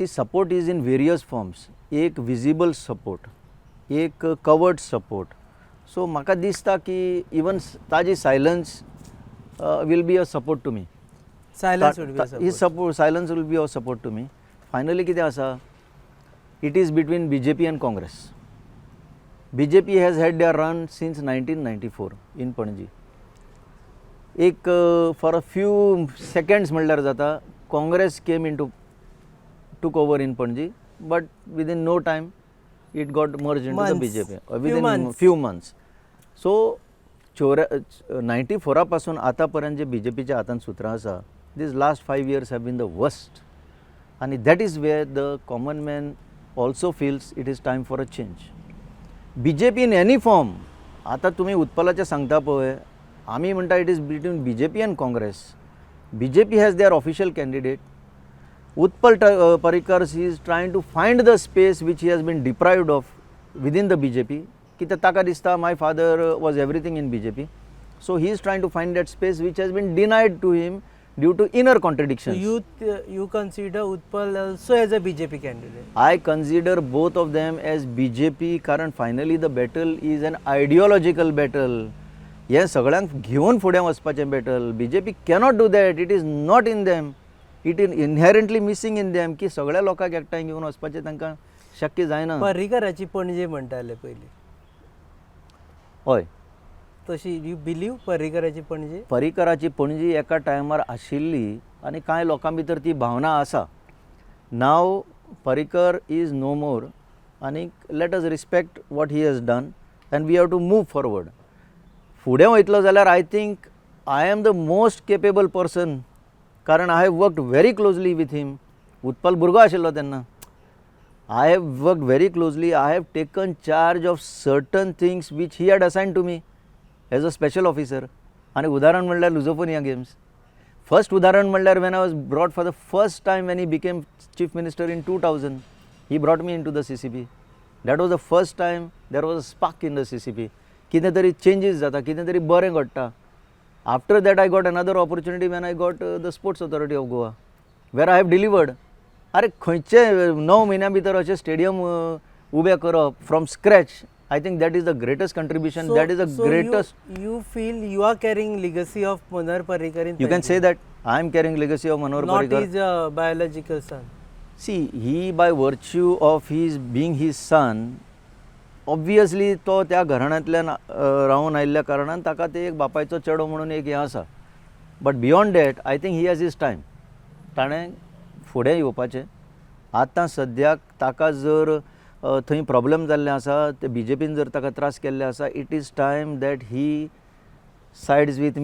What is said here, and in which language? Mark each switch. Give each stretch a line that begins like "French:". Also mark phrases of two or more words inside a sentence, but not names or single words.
English: See, support is in various forms. एक visible support, एक covered support. सो
Konkani: म्हाका दिसता की
English: even ताजी silence will be a support to me. silence would be he support, silence will be a support to me. Finally
Konkani: कितें आसा,
English: it is between BJP and Congress. BJP has had their run since 1994 in Panji. एक for a few seconds
Konkani: म्हणल्यार जाता,
English: Congress came into took over in Panji, but within no time it got merged into the BJP. Within few months.
Konkani: So 94 पासून आतापर्यंत जे BJPच्या हातान सुत्रां आसा,
English: these last 5 years have been the worst. And that is where the common man also feels it is time for a change. BJP in any form.
Konkani: आता तुम्ही उत्पलाचे सांगता पळय, आमी म्हणटा
English: it is between BJP and Congress. BJP has their official candidate. Utpal Parrikar is trying to find the space which he has been deprived of within the BJP.
Konkani: कित्याक ताका दिसता
English: my father was everything in BJP. So he is trying to find that space which has been denied to him due to inner contradictions. You consider Utpal also as a BJP candidate? I consider both of them as BJP कारण finally the battle is an ideological battle.
Konkani: हे सगळ्यांक घेवन फुडें वचपाचें battle.
English: BJP cannot do that. It is not in them. It is inherently missing in them
Konkani: की सगळ्या लोकांक एकठांय घेवन वचपाचें तांकां शक्य जायना. पर्रीकराची पणजे म्हणटाले पयलीं. हय. तशी
English: you believe
Konkani: पर्रीकराची पणजे? पर्रीकराची पणजी एका टायमार आशिल्ली आनी कांय लोकां भितर ती भावना आसा.
English: Now Parrikar is no more आनी let us respect what he has done and we have to move forward.
Konkani: फुडें वयतलो जाल्यार
English: I think I am the most capable person कारण I have worked very closely with him.
Konkani: उत्पल भुरगो आशिल्लो तेन्ना.
English: I have worked very closely. I have taken charge of certain things which he had assign to me as a special officer.
Konkani: आणि उदाहरण म्हणल्यार लुझोफोनिया गेम्स.
English: फर्स्ट
Konkani: उदाहरण म्हणल्यार
English: when I was brought for the first time when he became Chief Minister in 2000 he brought me in to the CCP. That was the first time there was a spark in the CCP.
Konkani: कितें तरी चेंजीस जाता, कितें तरी बरें घडटा.
English: After that I got another opportunity when I got the Sports Authority of Goa where I have delivered.
Konkani: अरे खंयचे 9 म्हयन्या भितर अशें स्टेडियम उबें करप
English: from scratch. I think that is the greatest contribution. So, that is the greatest. You feel you are carrying legacy of Manohar Parrikar in You can say that I am carrying legacy of Manohar Parrikar. Not his biological son. See, he by virtue of his being his son, obviously
Konkani: तो त्या घराण्यांतल्यान रावून आयिल्ल्या कारणान ताका ते एक बापायचो चेडो म्हणून एक हें आसा.
English: But beyond that I think he has his time.
Konkani: ताणें फुडें येवपाचें. आतां सद्याक ताका जर थंय प्रॉब्लेम जाल्ले आसा, ते BJPन जर ताका त्रास केल्ले आसा,
English: it is time that he sides with me rather.